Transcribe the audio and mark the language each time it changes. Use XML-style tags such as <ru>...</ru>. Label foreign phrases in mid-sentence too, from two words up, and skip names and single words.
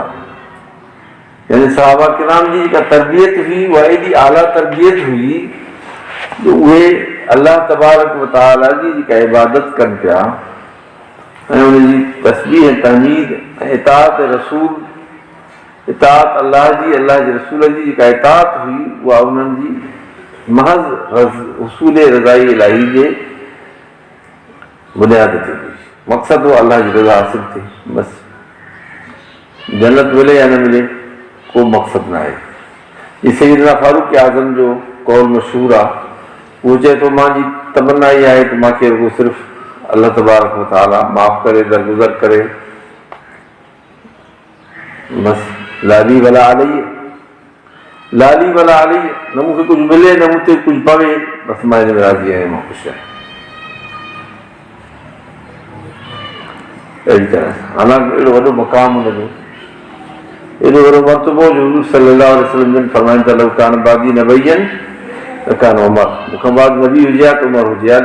<sd>यानी सहाबा किराम जी जेका तरबियत हुई उहा एॾी आला तरबियत हुई जो उहे</sd> <ar>الله تبارك وتعالى</ar> <sd>जी जेका इबादत कनि पिया ऐं उनजी तस्बीह तहमीद ऐं इताअत रसूल, इताअत अलाह जी, अलाह जे रसूल जी जेका इताअत हुई उहा उन्हनि जी महज़ उसूल रज़ाई इलाही जे बुनियाद ते हुई। मक़सदु हो अलाह जी रज़ा हासिल थिए, बसि जन्नत मिले या न मिले को मक़सदु न आहे। ये सैयदना फारूक आज़म जो कौल मशहूर आहे, उहो चए थो मुंहिंजी तमन्ना इहा आहे त मूंखे रुॻो सिर्फ़ु</sd> <ar>الله تبارك وتعالى</ar> <sd>माफ़ करे, दरगुज़र करे, बसि</sd> <ar>لا لي ولا علي, لا لي ولا علي,</ar> <sd>न मूंखे कुझु मिले न मूं ते कुझु पवे, बसि मां हिन में राज़ी आहियां, मां ख़ुशि आहियां। अहिड़ी तरह हालांकि एॾो वॾो मक़ाम हुनजो, एॾो वॾो मर्तबो जो हुज़ूर</sd> <ar>صلى الله عليه وسلم</ar> <sd>जन फरमाइनि था,</sd> <ar>لو كان بعدي نبي لكان عمر,</ar> <sd>मूंखां बाद नबी हुजे हा त उमर हुजे हा।</sd>